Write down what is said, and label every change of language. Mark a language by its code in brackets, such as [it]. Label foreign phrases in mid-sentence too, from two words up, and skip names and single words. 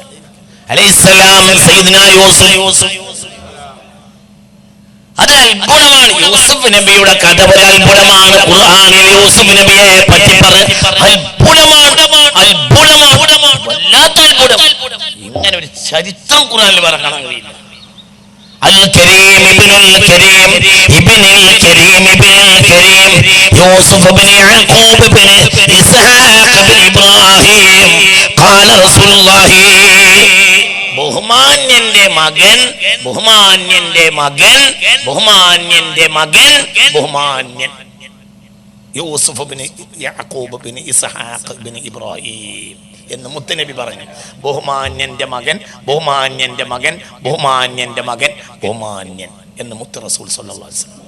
[ar] عليه السلام سيدنا يوسف. [ml] അത് അത്ഭുതമാണ്. യൂസുഫ് നബിയുടെ കഥ ഒരു അത്ഭുതമാണ്. ഖുർആനിൽ യൂസുഫ് നബിയെ പറ്റി വല്ലാത്ത അത്ഭുതം. ഇങ്ങനെ ഒരു ചരിത്രം ഖുർആനിൽ പറയാൻ കഴിയില്ല. [ar] الكريم ابن الكريم ابن الكريم ابن الكريم يوسف بن يعقوب بن إسحاق بن إبراهيم قال رسول الله. [ml] ബഹുമാന്യന്റെ മകൻ, ബഹുമാന്യന്റെ മകൻ, ബഹുമാന്യന്റെ മകൻ, ബഹുമാന്യൻ യൂസുഫ് ബിൻ യാക്കൂബ് ബിൻ ഇസ്ഹാഖ് ബിൻ ഇബ്രാഹിം എന്ന് മുത്തനബി പറഞ്ഞു. ബഹുമാന്യന്റെ മകൻ, ബഹുമാന്യന്റെ മകൻ, ബഹുമാന്യന്റെ മകൻ, ബഹുമാന്യൻ എന്ന് മുത്ത് റസൂൽ [ar] صلى الله عليه وسلم.